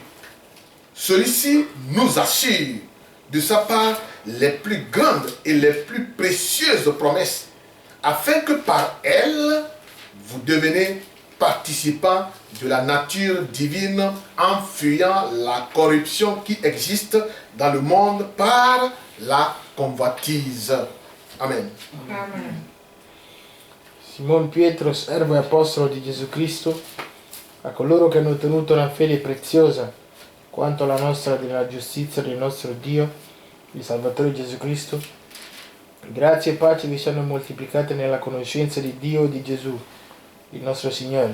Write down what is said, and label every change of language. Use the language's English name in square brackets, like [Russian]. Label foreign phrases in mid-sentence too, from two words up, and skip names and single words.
[French] Celui-ci nous assure de sa part les plus grandes et les plus précieuses promesses, afin que par elles, vous devenez participants de la nature divine en fuyant la corruption qui existe dans le monde par la convoitise. Amen. Amen. [Italian] Simon Pietro, servo e apostolo di Gesù Cristo, a coloro che hanno ottenuto una fede preziosa quanto la nostra della giustizia del nostro Dio, il Salvatore Gesù Cristo, grazie e pace vi siano moltiplicate nella conoscenza di Dio e di Gesù, il nostro Signore.